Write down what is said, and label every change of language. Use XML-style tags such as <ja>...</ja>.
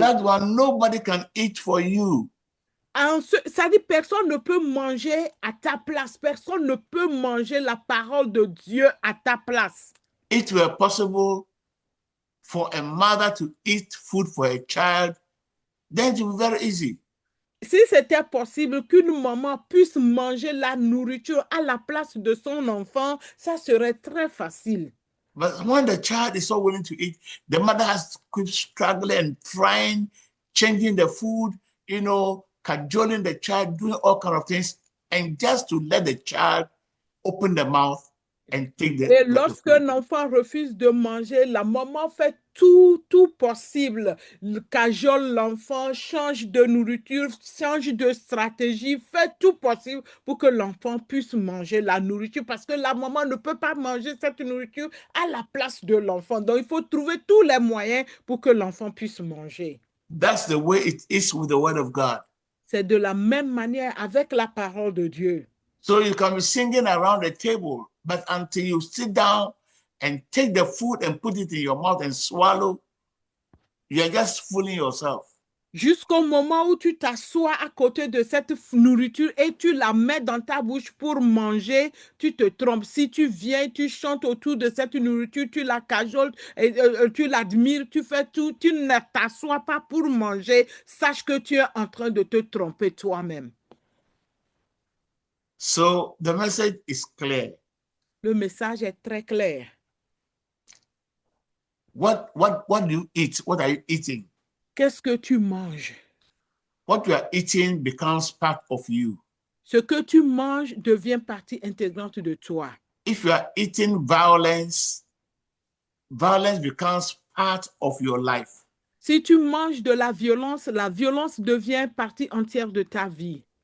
<en>That one nobody can eat for you.</en> <fr>Ça dit, personne ne peut manger à ta place. Personne ne peut manger la parole de Dieu à ta place.</fr> <en>It were possible for a mother to eat food for a child, then it would be very easy.</en> <fr>Si c'était possible qu'une maman puisse manger la nourriture à la place de son enfant, ça serait très facile.</fr> <en>But when the child is so willing to eat, the mother has to keep struggling and trying, changing the food, cajoling the child, doing all kinds of things, and just to let the child open the mouth and take the</en> <fr>Et lorsque un enfant refuse de manger, la maman fait tout possible. Cajole l'enfant, change de nourriture, change de stratégie, fait tout possible pour que l'enfant puisse manger la nourriture parce que la maman ne peut pas manger cette nourriture à la place de l'enfant. Donc, il faut trouver tous les moyens pour que l'enfant puisse manger.</fr> <en>That's the way it is with the word of God.</en> <fr>C'est de la même manière avec la parole de Dieu.</fr> <en>So you can be singing around the table, but until you sit down and take the food and put it in your mouth and swallow, you're just fooling yourself.</en> <fr>Jusqu'au moment où tu t'assois à côté de cette nourriture et tu la mets dans ta bouche pour manger, tu te trompes. Si tu viens, tu chantes autour de cette nourriture, tu la cajoles, tu l'admires, tu fais tout, tu ne t'assois pas pour manger, sache que tu es en train de te tromper toi-même.</fr> <en>So the message is clear.</en> <fr>Le message est très clair.</fr> <en>What do you eat? What are you eating?</en> <fr>Qu'est-ce que tu manges?</fr> <en>What you are eating becomes part of you.</en> <fr>Ce que tu manges devient partie intégrante de toi.</fr> <en>If you are eating violence, violence becomes part of your life.</en> <fr>Si tu manges de la violence devient partie entière de ta vie.</fr>